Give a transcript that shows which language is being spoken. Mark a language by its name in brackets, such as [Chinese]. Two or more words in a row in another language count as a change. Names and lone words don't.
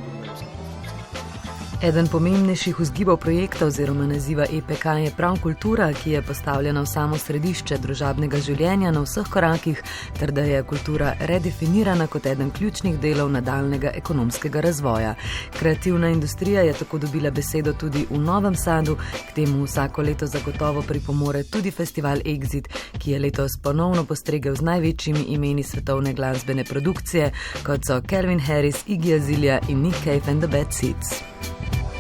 [Slovenian] Eden pomembnejših vzgibov projekta oziroma naziva EPK je prav kultura, ki je postavljena v samo središče družabnega življenja na vseh korakih, ter da je kultura redefinirana kot eden ključnih delov nadaljnega ekonomskega razvoja. Kreativna industrija je tako dobila besedo tudi v Novem Sadu, k temu vsako leto zagotovo pripomore tudi festival Exit, ki je letos ponovno postregel z največjimi imeni svetovne glasbene produkcije, kot so Calvin Harris, Iggy Azalea in Nick Cave and the Bad Seeds.